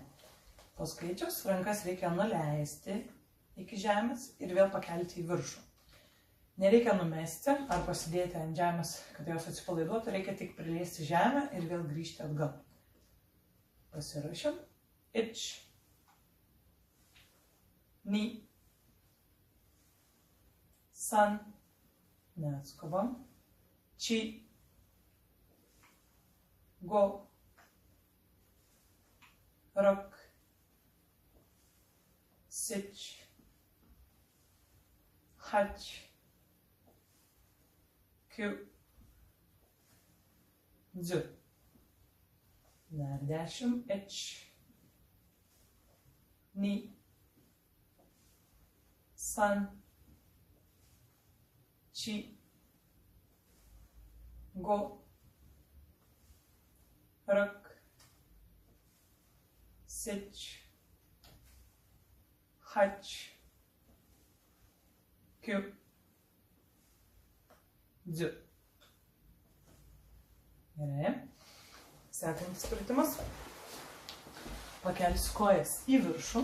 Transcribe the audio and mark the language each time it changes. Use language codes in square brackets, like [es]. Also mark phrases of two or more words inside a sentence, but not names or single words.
[lt] Po skaičius rankas reikia nuleisti iki žemės ir vėl pakelti į viršų. Nereikia numesti ar pasidėti ant žemės, kad jos atsipalaiduotų, reikia tik priliesti žemę ir vėl grįžti atgal. Pasiruošiam. [ja] Ich. Ni. [lt] San. Neatskubam. [ja] し。ご. Rak. Sich. はち。きゅう. [lt] Dzu. Dar 10. Ich. [ja] に。さん. し。ご. Rak. Sich. はち。きゅう. [lt] Dzu. Gerai. Sekantis pratimas. Pakelsiu kojas į viršų.